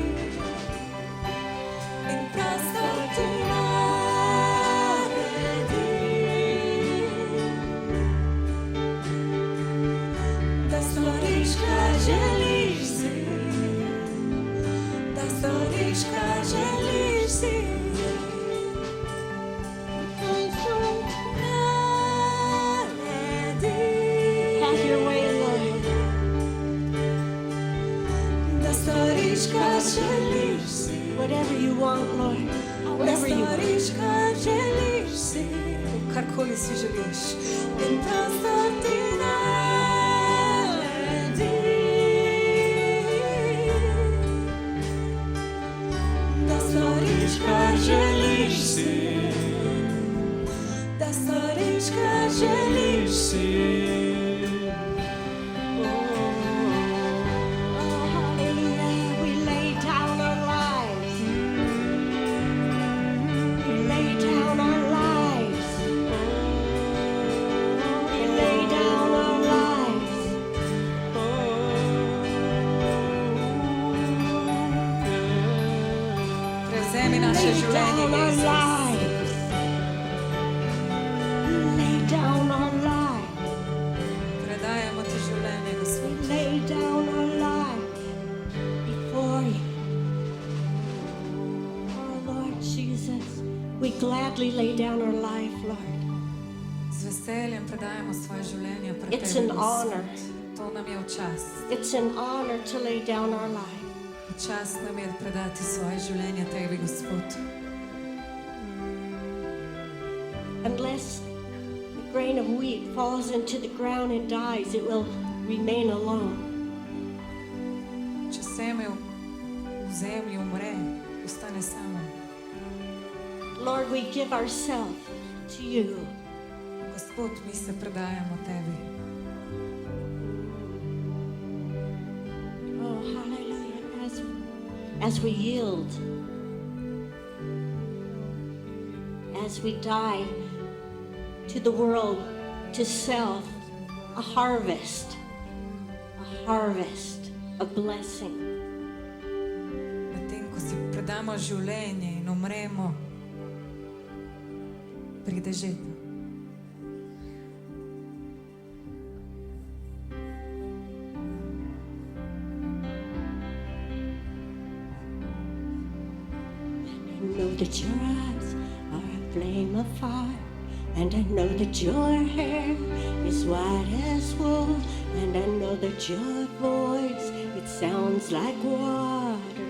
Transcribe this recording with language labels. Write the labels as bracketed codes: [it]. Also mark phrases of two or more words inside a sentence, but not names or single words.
[sl] In prosto ti naredim. Da storiš, kar želiš si. Da storiš, kar želiš si. [en] Have your way, Lord. [sl] Da storiš, kar želiš si. [en] Whatever you want, Lord. Whatever you want. [sl] storiš, kar želiš si. Karkoli si želiš. In prosto ti naredim. Da storiš, kar želiš si. Da storiš, kar želiš si. [en] Hallelujah. We lay down our lives. We lay down our lives. We lay down our lives. [sl] Prevzemi naše [en] Lay [sl] življenje, [en] down our [sl] Jezus. [en] lives. We lay down our lives. [sl] Predajamo ti življenje, Gospod. [en] We lay down our lives before you. Oh, Lord Jesus, we gladly lay down our life, Lord. [sl] Z veseljem predajamo svoje življenje pred [en] It's [sl] tebi, [en] an [sl] Gospod. [en] honor. [sl] To nam je v čast. [en] It's an honor to lay down our life. [sl] V čast nam je predati svoje življenje tebi, Gospod. [en] Unless a grain of wheat falls into the ground and dies, it will remain alone. [sl] Če seme v zemlji umre, ostane samo. [en] Lord, we give ourselves to you. [sl] Gospod, mi se predajamo tebi. [en] Oh, hallelujah. As we yield, as we die to the world, to self, a harvest of blessing. [sl] Medtem ko si predamo življenje in umremo, pride žetva. [en] I know that your eyes are a flame of fire, and I know that your hair is white as wool, and I know that your voice, it sounds like water.